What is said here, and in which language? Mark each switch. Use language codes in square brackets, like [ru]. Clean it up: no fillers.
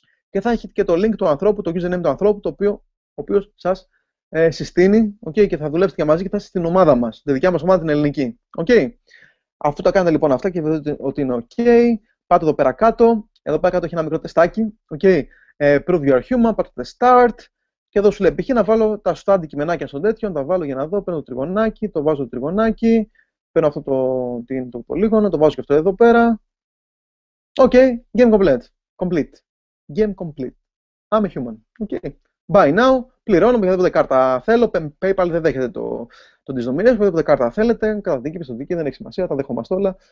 [el] Και θα έχει και το link του ανθρώπου, το username του ανθρώπου, ο οποίος σας συστήνει και θα δουλέψετε και μαζί και θα είστε στην ομάδα μας, τη δικιά μας ομάδα την ελληνική. Αφού τα κάνετε λοιπόν αυτά και vedete ότι είναι πάτε εδώ πέρα κάτω. Εδώ πέρα κάτω έχει ένα μικρό τεστάκι. [en] Prove you are human, [el] πάτε [en] start. [el] Και εδώ σου λέει π.χ. να βάλω τα σωστά αντικειμενάκια στον τέτοιον, τα βάλω για να δω, παίρνω το τριγωνάκι, το βάζω το τριγωνάκι, παίρνω αυτό το πολύγωνο, το βάζω και αυτό εδώ πέρα. [en] Game complete. Game complete. I'm a human. Buy now, [el] πληρώνω, οποιαδήποτε κάρτα θέλω, PayPal δεν δέχεται το Disdomination, οποιαδήποτε κάρτα θέλετε, καταδίκη, πιστοδίκη, δεν έχει σημασία, τα δεχόμαστε όλα.